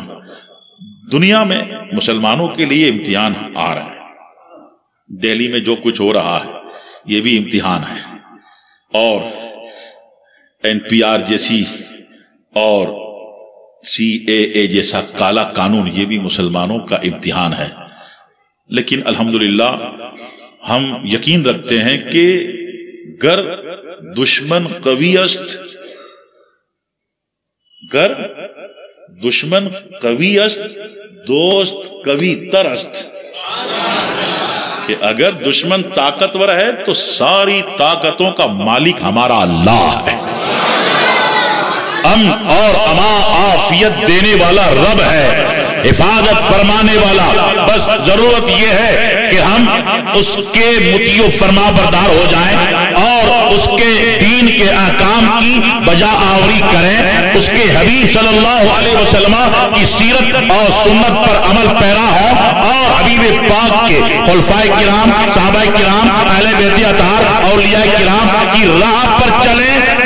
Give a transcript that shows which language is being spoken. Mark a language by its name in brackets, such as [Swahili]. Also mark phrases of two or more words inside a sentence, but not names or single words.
[Urdu] دنیا میں مسلمانوں کے لیے امتحان آ رہے ہیں، دہلی میں جو کچھ ہو رہا ہے یہ بھی امتحان ہے، اور NPR جیسی اور CAA جیسا کالا قانون یہ بھی مسلمانوں کا امتحان ہے، لیکن الحمدللہ ہم یقین رکھتے ہیں کہ [Persian] گر دشمن قوی است، گر دشمن قوی است دوست قوی تر است، [Urdu] کہ اگر دشمن طاقتور ہے تو ساری طاقتوں کا مالک ہمارا اللہ ہے، امن اور عافیت دینے والا رب ہے، حفاظت فرمانے والا۔ بس ضرورت یہ ہے کہ ہم اس کے مطیع و فرما بردار ہو جائیں، اور اس کے دین کے احکام کی بجا آوری کریں، اس کے حبیب [Arabic] صلی اللہ علیہ وسلم [Urdu] کی سیرت اور سنت پر عمل پیرا ہوں، اور حبیب پاک کے خلفائے کرام، صحابہ کرام، اہل بیت اطہار، اولیاء کرام کی راہ پر چلیں۔